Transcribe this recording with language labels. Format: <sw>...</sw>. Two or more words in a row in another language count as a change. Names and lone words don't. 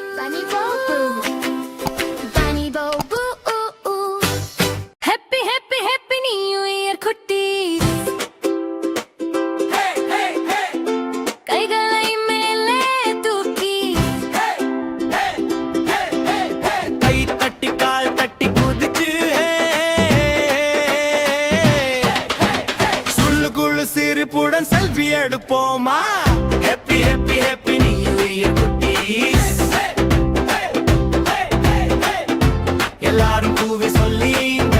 <en>Bunny Boo Boo, Bunny Boo Boo. Happy, happy, happy New Year, kutties. Hey, hey, hey.</en> <ta>கைகளை மேலே தூக்கி.</ta> <en>Hey, hey, hey, hey, hey.</en> <ta>கை தட்டி கால் தட்டி குதிச்சு சுள்ளு குழு சிரிப்புடன் செல்ஃபி எடுப்போமா</ta> <en>happy happy happy new year</en> <ta>குட்டீஸ் எல்லாரும் கூவி சொல்லிங்க</ta>